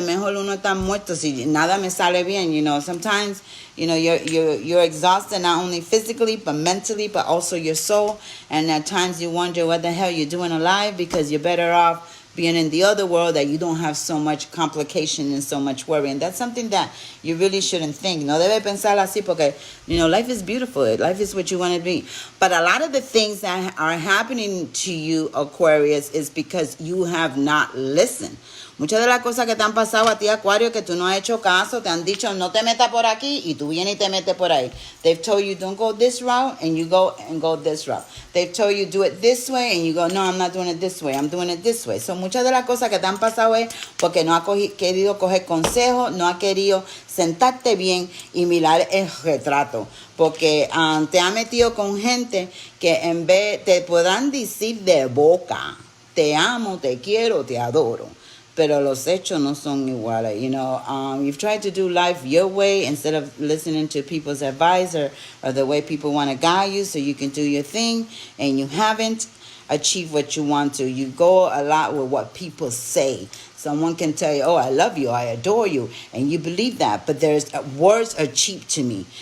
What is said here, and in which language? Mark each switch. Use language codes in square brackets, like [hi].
[es] Mejor uno está muerto si nada me sale bien. [en] Sometimes, you're exhausted, not only physically, but mentally, but also your soul. And at times you wonder what the hell you're doing alive, because you're better off being in the other world, that you don't have so much complication and so much worry. And that's something that you really shouldn't think. [es] No debe pensar así, porque, [en] life is beautiful. Life is what you want to be. But a lot of the things that are happening to you, Aquarius, is because you have not listened. [es] Muchas de las cosas que te han pasado a ti, Acuario, que tú no has hecho caso, te han dicho, no te metas por aquí, y tú vienes y te metes por ahí. [en] They've told you, don't go this route, and you go this route. They've told you, do it this way, and you go, no, I'm not doing it this way, I'm doing it this way. [es] So, muchas de las cosas que te han pasado es porque no has querido coger consejo, no has querido sentarte bien y mirar el retrato. Porque te has metido con gente que en vez te podrán decir de boca, te amo, te quiero, te adoro, pero los hechos no son iguales. [en] You've tried to do life your way instead of listening to people's advice or the way people want to guide you so you can do your thing, and you haven't achieved what you want to. You go a lot with what people say. Someone can tell you, oh, I love you, I adore you, and you believe that, but words are cheap to me.